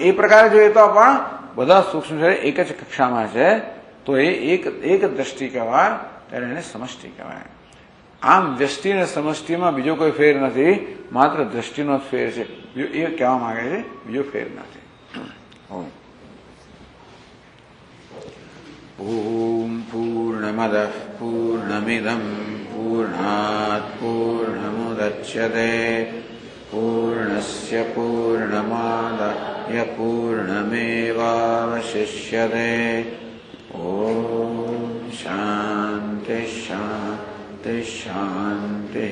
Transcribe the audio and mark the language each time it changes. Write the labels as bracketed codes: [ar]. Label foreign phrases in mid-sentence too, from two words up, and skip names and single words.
[gu] એ પ્રકારે જોઈએ તો પણ બધા સૂક્ષ્મ શરીર એક જ કક્ષામાં છે, તો એ એક દ્રષ્ટિ કહેવાય, ત્યારે એને સમષ્ટિ કહેવાય. આમ વ્યષ્ટિ અને સમષ્ટિમાં બીજો કોઈ ફેર નથી, માત્ર દ્રષ્ટિનો જ ફેર છે. એ કહેવા માંગે છે, બીજો ફેર નથી. [sa] ઓમ પૂર્ણમદ પૂર્ણમિદમ પૂર્ણાત પૂર્ણમુદચ્યતે પૂર્ણસ્ય પૂર્ણમાદાય य पूर्णमेवावशिष्यते। ॐ शान्ति शान्ति शान्तिः।